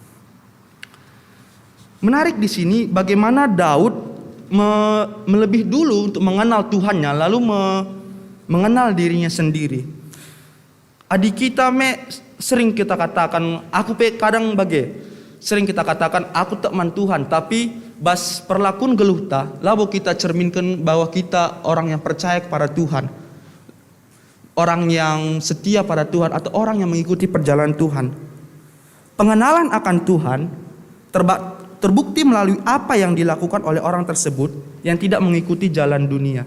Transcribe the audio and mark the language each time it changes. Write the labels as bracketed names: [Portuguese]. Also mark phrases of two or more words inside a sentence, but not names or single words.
[Indonesian] Menarik di sini bagaimana Daud melebih dulu untuk mengenal Tuhannya, lalu mengenal dirinya sendiri. Adik kita sering kita katakan, sering kita katakan aku tak man Tuhan, tapi [Batak Karo] bas perlakuan geluhta, [Indonesian] lalu kita cerminkan bahwa kita orang yang percaya kepada Tuhan, orang yang setia pada Tuhan atau orang yang mengikuti perjalanan Tuhan. Pengenalan akan Tuhan terbukti melalui apa yang dilakukan oleh orang tersebut yang tidak mengikuti jalan dunia.